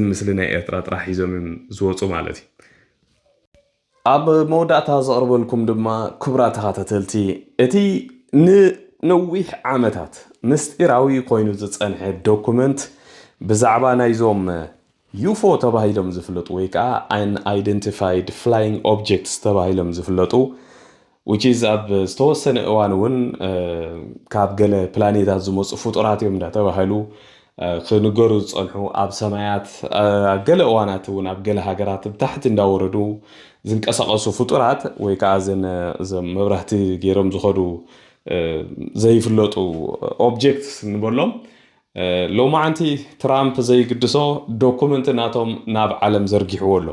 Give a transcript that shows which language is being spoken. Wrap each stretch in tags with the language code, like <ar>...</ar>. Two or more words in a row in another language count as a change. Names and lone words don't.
<ti>ምስሊ ናይ ኤርትራ ጥራሕ ሒዞም ዝወፁ ማለት እዩ ኣብ መወዳእታ ዘቕርበልኩም ድማ ክቡራ ተኸታተልቲ እቲ ንነዊሕ ዓመታት ምስጢራዊ ኮይኑ ዝፀንሐ ዶኩመንት ብዛዕባ ናይዞም ዩፎ ተባሂሎም ዝፍለጡ ወይ ከዓ</ti> <en>unidentified flying objects</en> <ti>ተባሂሎም ዝፍለጡ</ti> <en>which is</en> <ti>ኣብ ዝተወሰነ እዋን እውን ካብ ገለ ፕላኔታት ዝመፁ ፍጡራት እዮም እንዳተባሃሉ ክንገሩ ዝፀንሑ ኣብ ሰማያት ኣብ ገለ እዋናት እውን ኣብ ገለ ሃገራት ብታሕቲ እንዳወረዱ ዝንቀሳቐሱ ፍጡራት ወይ ከዓ ዘን መብራህቲ ገይሮም ዝኸዱ ዘይፍለጡ ኦብጀክትስ ንበሎም ሎማዓንቲ ትራምፕ ዘይግድሶ ዶኩመንት ናቶም ናብ ዓለም ዘርጊሕዎ ኣሎ</ti>